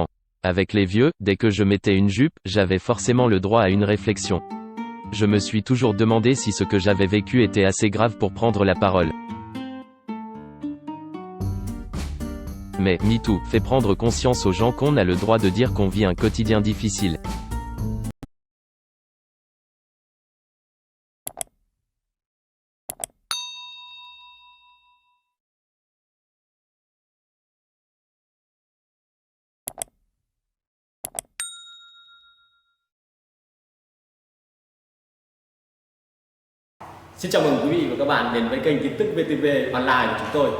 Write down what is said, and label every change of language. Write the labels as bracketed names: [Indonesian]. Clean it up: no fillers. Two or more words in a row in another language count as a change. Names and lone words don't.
[French] Avec les vieux, dès que je mettais une jupe, j'avais forcément le droit à une réflexion. Je me suis toujours demandé si ce que j'avais vécu était assez grave pour prendre la parole. Mais, MeToo, fait prendre conscience aux gens qu'on a le droit de dire qu'on vit un quotidien difficile. » [Vietnamese] Xin chào mừng quý vị và các bạn đến với kênh tin tức VTV Online của chúng tôi.